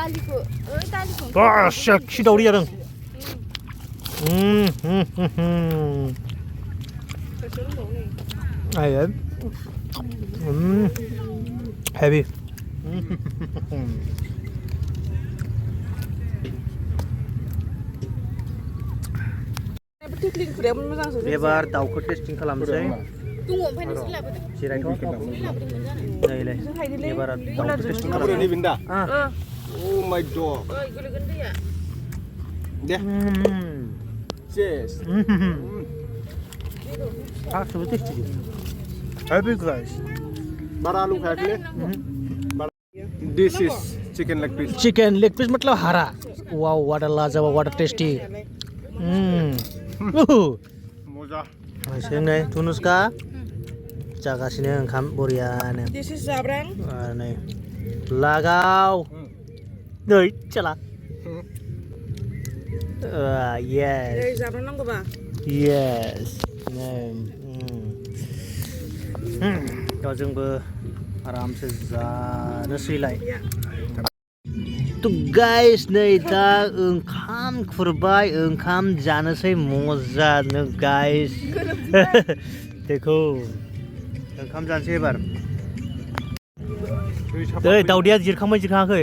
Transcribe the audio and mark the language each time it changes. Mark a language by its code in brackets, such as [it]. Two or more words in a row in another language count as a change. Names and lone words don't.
[brx] सेक्सि दावदै जादों heavy एबार दाउखौ टेस्टिं खालामनोसै जिरायथ' नैलाय एबार दाउखौ टेस्टिं खालामनोसै [en] Oh my god [brx] दे [en] cheers absolutely tasty heavy guys [hi] बारा आलू खाया [en] this is chicken leg piece [hi] मतलब हरा [en] wow what a लाजवाब what a tasty [brx] मोजा ऐसे नै तुनुसका जागासिनो ओंखाम बरियानो [en] This is जाब्रां [brx] नै लागाव नै चला yes जाब्रां नांगौबा yes दा जोंबो आरामसे जानोसैलाय तो गाइस नै दा ओंखाम खुरबाय ओंखाम जानोसै मजानो गाइस देखो ओंखाम जानोसै एबार दै दावदैया जिरखाङाखै